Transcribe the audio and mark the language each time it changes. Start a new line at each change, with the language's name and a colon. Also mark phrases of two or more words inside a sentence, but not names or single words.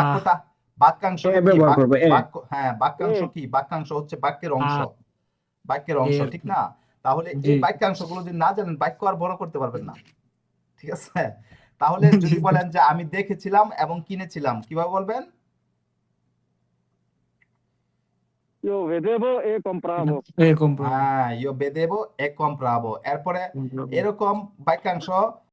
Bangla: বাক্যটা, বাক্যাংশ এ কি ব্যবহার করবে, এ। হ্যাঁ, বাক্যাংশ এ। কি? বাক্যাংশ হচ্ছে বাক্যের অংশ, আহ বাক্যের অংশ, এর ঠিক না? তাহলে জি এই বাক্যাংশগুলো যদি না জানেন, বাক্য আর বড় করতে পারবেন না, ঠিক আছে? তাহলে যদি বলেন যে আমি দেখেছিলাম এবং কিনেছিলাম, কিভাবে বলবেন?
Italian: Io vedevo e compravo.
Bangla: এরকম হ্যাঁ,
Italian: io vedevo e compravo।
Bangla: এরপরে এরকম বাক্যাংশ